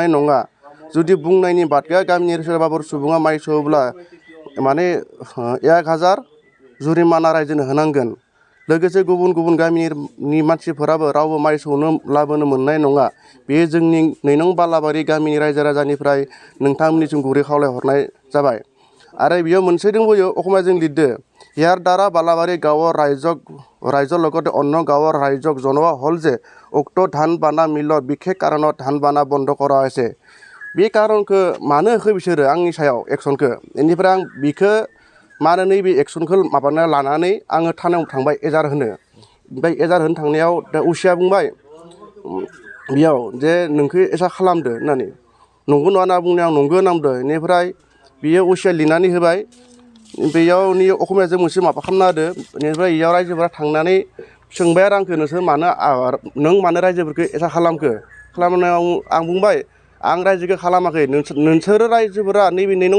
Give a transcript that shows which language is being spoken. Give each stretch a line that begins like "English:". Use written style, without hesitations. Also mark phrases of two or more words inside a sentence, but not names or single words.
Bodo: नङा जुदि बुंनायनि बाथ्राया गामिनि सोरबाफोर सुबुङा माइ सौब्ला माने 1000 जुरिमाना रायजोनो होनांगोन लोगोसे गुबुन गुबुन गामिनि मानसिफोराबो रावबो माइ सौनो लाबोनो मोननाय नङा बेयो जोंनि नैनं बालाबारि गामिनि रायजो राजानिफ्राय नोंथांमोननिसिम गुरै खावलायहरनाय जाबाय आरो बेयाव मोनसे दंबावो अखमाजों लिरदो
Assamese: ইয়াৰ দ্বাৰা বালাবাৰী গাঁৱৰ ৰাইজৰ লগতে অন্য গাঁৱৰ ৰাইজক জনোৱা হ'ল যে উক্ত ধান বানা মিলত বিশেষ কাৰণত ধান বানা বন্ধ কৰা হৈছে
Bodo: बे खारनखौ मानो होखो बिसोरो आंनि सायाव एक्सनखौ बेनिफ्राय आं बिखौ मानो नैबे एक्सनखौ माबाना लानानै आङो थानायाव थांबाय एजार होनो ओमफ्राय एजार होनो थांनायाव दा उसिया बुंबाय बेयाव जे नोंखौ एसा खालामदो होननानै नंगौ नङा होनना बुंनायाव नंगौ होनना बुंदो बेनिफ्राय बियो उसिया लिरनानै होबाय बेयाव नि अखमियाजों मोनसे माबा खालामना होदो बेनिफ्राय इयाव रायजोफोरा थांनानै सोंबाय आरो आंखौ नों मानो रायजोफोरखौ एसा खालामखो खालामनायाव आं बुंबाय आं रायजोखौ खालामाखै नोंसोरो रायजोफोरा नैबे नैनं